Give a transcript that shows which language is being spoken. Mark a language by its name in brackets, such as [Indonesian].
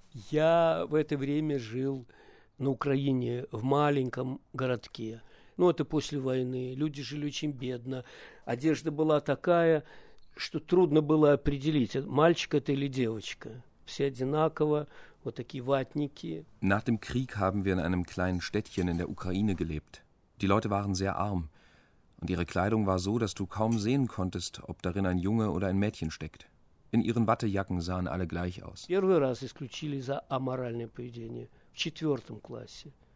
[Russian] Я в это время жил на Украине в маленьком городке. Ну, это после войны. Люди жили очень бедно. Одежда была такая, что трудно было определить, мальчик это или девочка. Все одинаково, вот такие ватники. [German] Nach dem Krieg haben wir in einem kleinen Städtchen in der Ukraine gelebt. Die Leute waren sehr arm. Und ihre Kleidung war so, dass du kaum sehen konntest, ob darin ein Junge oder ein Mädchen steckt. In ihren Wattejacken sahen alle gleich aus. [Russian] Первый раз исключили за аморальное поведение в четвертом классе.